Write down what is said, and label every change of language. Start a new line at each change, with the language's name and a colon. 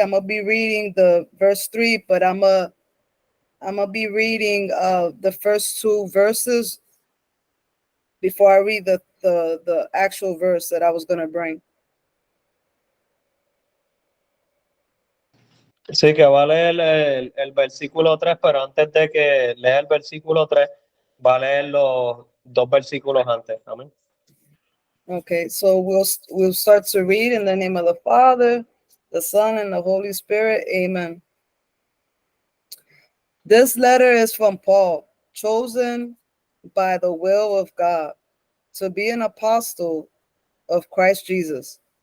English: I'm gonna be reading the verse 3, but I'm gonna be reading the first 2 verses before I read the actual verse that I was gonna bring.
Spanish: Sí, que va a leer el versículo 3, pero antes de que lea el versículo 3, va a leer los 2 versículos antes. Amén.
English: Okay, so we'll start to read in the name of the Father, the Son, and the Holy Spirit. Amen. This letter is from Paul, chosen by the will of God to be an apostle of Christ Jesus.